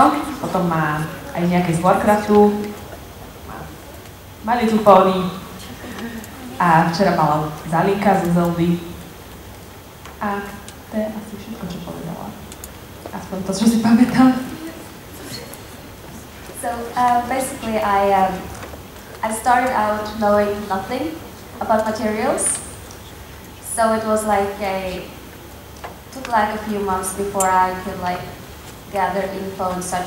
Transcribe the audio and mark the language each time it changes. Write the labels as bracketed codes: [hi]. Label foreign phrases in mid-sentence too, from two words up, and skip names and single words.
[sk] Potom má aj nejaké z Warcraftu, má My Little Pony a včera mala Zalinka zo Zeldy. A to je asi všetko, čo povedala. Aspoň to, čo si pamätám. [en] So basically I started out knowing nothing about materials. So it was like took like a few months before I could like gather info and such.